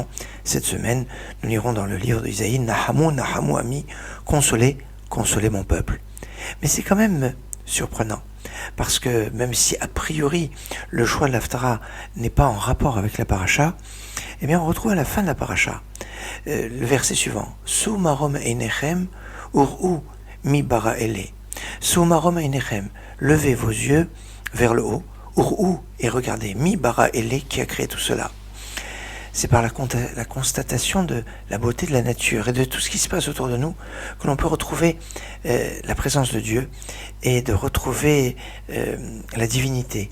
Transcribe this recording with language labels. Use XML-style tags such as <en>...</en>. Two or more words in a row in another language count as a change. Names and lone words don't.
<fr>Cette semaine, nous lirons dans le livre d'Isaïe,</fr> <he>נחמו נחמו עמי,</he> <fr>consolez, consolez mon peuple. Mais c'est quand même surprenant, parce que même si a priori le choix de l'haftara n'est pas en rapport avec la paracha, eh bien on retrouve à la fin de la paracha le verset suivant,</fr> <he>שאו מרום עיניכם וראו מי ברא אלה. שאו מרום עיניכם,</he> <fr>levez vos yeux vers le haut, ur'u, et regardez,</fr> <he>מי ברא אלה,</he> <fr>qui a créé tout cela. C'est par la constatation de la beauté de la nature et de tout ce qui se passe autour de nous que l'on peut retrouver la présence de Dieu et de retrouver la divinité.</fr>